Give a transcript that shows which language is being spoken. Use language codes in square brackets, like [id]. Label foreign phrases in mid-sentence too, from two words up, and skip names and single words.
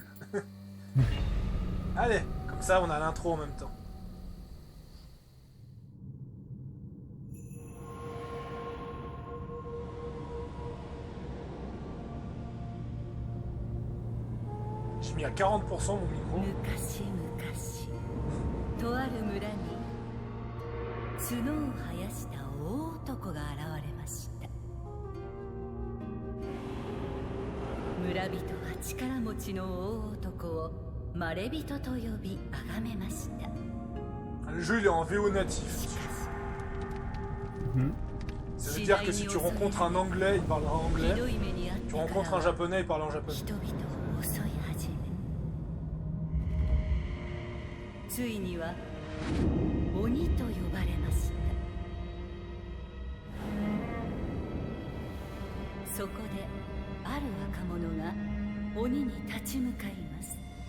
[fr] Allez, comme ça, on a l'intro en même temps. J'ai mis à 40% mon micro. [ja] とある村に角を生やした大男が現れました。村人は力持ちの大男をまれびとと呼び崇めました。 [fr] Le jeu il est en VO natif. Ça veut dire que si tu rencontres un anglais, il parlera anglais. Tu rencontres un japonais, il parle en japonais. [ja] ついには鬼と呼ばれました。そこである若者が鬼に立ち向かいます。